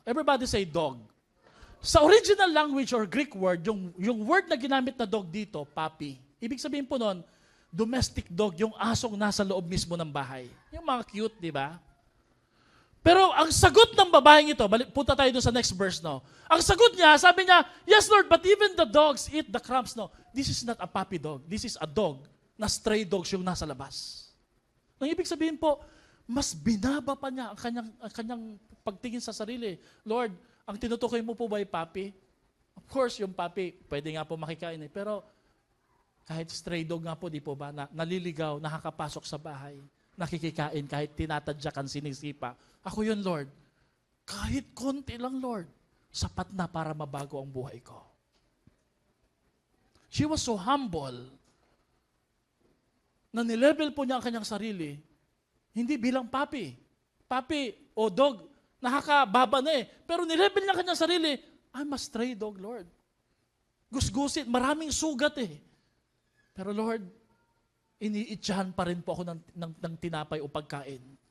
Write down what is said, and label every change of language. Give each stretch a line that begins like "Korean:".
English: Everybody say dog.
Filipino: Sa original language or Greek word, yung word na ginamit na dog dito, puppy. Ibig sabihin po noon, domestic dog, yung asong nasa loob mismo ng bahay. Yung mga cute, di ba? Pero ang sagot ng babaeng ito, punta tayo doon sa next verse, no? Ang sagot niya, sabi niya,
English: yes, Lord, but even the dogs eat the crumbs. No, this is not a puppy dog. This is a dog na stray dogs
Filipino: yung nasa labas. Ang ibig sabihin po, mas binaba pa niya ang kanyang pagtingin sa sarili. Lord, ang tinutukoy mo po ba ay puppy? Of course, yung puppy, pwede nga po makikain pero kahit stray dog nga po, di po ba, naliligaw, nakakapasok sa bahay, nakikikain, kahit tinatadyakan, sinisipa. Ako yun, Lord. Kahit konti lang, Lord, sapat na para mabago ang buhay ko.
English: She was so humble
Filipino: na nilevel po niya ang kanyang sarili, hindi bilang puppy. Puppy o dog, nakakababa na Pero nilevel niya ang kanyang sarili,
English: I'm a stray dog, Lord.
Filipino: Gusgusit, maraming sugat Pero Lord, iniitsahan pa rin po ako ng tinapay o pagkain.